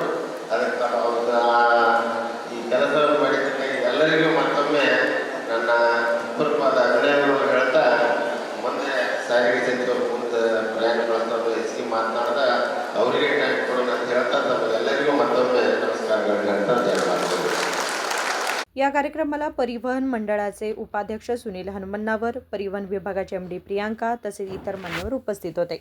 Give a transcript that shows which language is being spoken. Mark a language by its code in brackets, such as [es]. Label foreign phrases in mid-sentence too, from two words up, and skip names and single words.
[kn] ಅದಕ್ಕೆ ಅವ್ರದ್ದು ಈ ಕೆಲಸವನ್ನು ಮಾಡಿದ್ದಕ್ಕಾಗಿ ಎಲ್ಲರಿಗೂ ಮತ್ತೊಮ್ಮೆ ನನ್ನ ಪೂರ್ವವಾದ ಅಭಿನಂದನೆಗಳನ್ನು ಹೇಳ್ತಾ, ಮುಂದೆ ಸಾರಿಗೆ ಸಚಿವರು ಮುಂದೆ ಪ್ರಯಾಣ ಬಳಸೋದು ಹೆಚ್ಚಿಗೆ ಮಾತನಾಡ್ದ ಅವರಿಗೆ ಟೈಮ್ ಕೊಡೋಣ ಅಂತ ಹೇಳ್ತಾ ತಮಗೆಲ್ಲರಿಗೂ ಮತ್ತೊಮ್ಮೆ ನಮಸ್ಕಾರಗಳು ಹೇಳ್ತಾ ಧನ್ಯವಾದಗಳು. [mr] या कार्यक्रमाला परिवहन मंडळाचे उपाध्यक्ष सुनील हनुमन्नावर, परिवहन विभागाचे MD प्रियांका तसेच इतर मान्यवर उपस्थित होते.